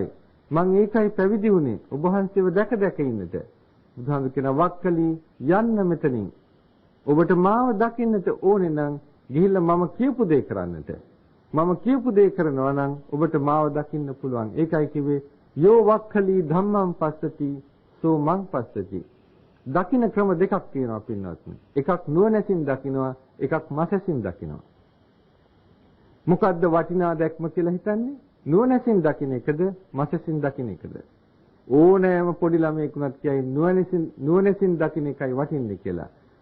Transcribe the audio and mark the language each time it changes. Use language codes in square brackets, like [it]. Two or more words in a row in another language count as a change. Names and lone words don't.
[si] මම ඒකයි පැවිදි වුණේ. ඔබ වහන්සේව දැක දැක ඉන්නට. බුදුහාමුදුරුවෝ කියනවා වක්කලී යන්න මෙතනින්. ඔබට මාව දකින්නට ඕනේ නම් ගිහිල්ලා මම කියපු දේ කරන්නට. මම කියපු දේ කරනවා නම් ඔබට මාව දකින්න පුළුවන්. ඒකයි කිව්වේ [pi] යෝ වක්ඛලී ධම්මං පස්සති සෝ මං පස්සති. [si] දකින්න ක්‍රම දෙකක් තියෙනවා පින්වත්නි. එකක් නුවණැසින් දකින්නවා, එකක් මසසින් දකින්නවා. මොකද්ද වටිනා දැක්ම කියලා හිතන්නේ? නුවණැසින් දකින්න එකද මසසින් දකින්න එකද? ඕනෑම පොඩි ළමයෙකුට කියයි නුවණැසින් දකින්න එකයි වටින්නේ කියලා.